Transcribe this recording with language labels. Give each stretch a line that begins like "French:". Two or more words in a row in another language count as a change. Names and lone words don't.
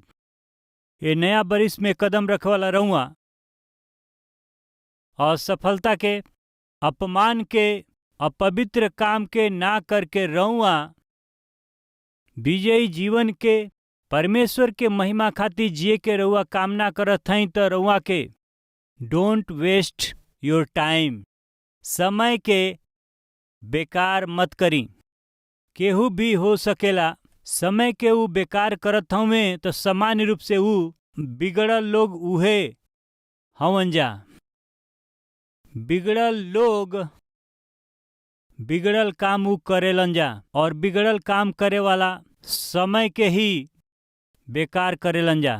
Bhojpuri: ये नया बरिस में कदम रखे वाला रहुआ, असफलता के, अपमान के, अपवित्र काम के ना करके रहुआ विजयी जीवन के, परमेश्वर के महिमा खातिर जिए के रहुआ कामना करत हई तो रहुआ के
English: don't waste your time.
Bhojpuri: समय के बेकार मत करी। केहू भी हो सकेला समय के ऊ बेकार करत हवे तो सामान्य रूप से ऊ बिगड़ल लोग उहे हवन जा। बिगड़ल लोग बिगड़ल काम ऊ करेलन जा, और बिगड़ल काम करे वाला समय के ही बेकार करेलन जा।